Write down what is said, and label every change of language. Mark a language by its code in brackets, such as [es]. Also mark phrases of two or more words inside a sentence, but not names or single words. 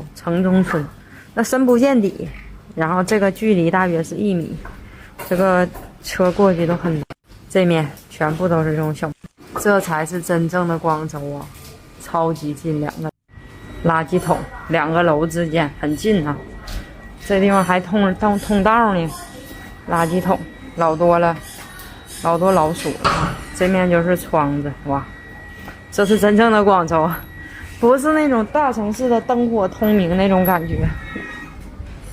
[zh] 城中村，那深不見底，然後這個距離大約是1米，這個車過去都很，這面全部都是這種小，這才是真正的廣州啊！超級近，2個垃圾桶，2個樓之間很近啊。這地方還通道呢，垃圾桶老多了，老多老鼠了。這面就是窗子，哇，這是真正的廣州，不是那種大城市的燈火通明那種感覺。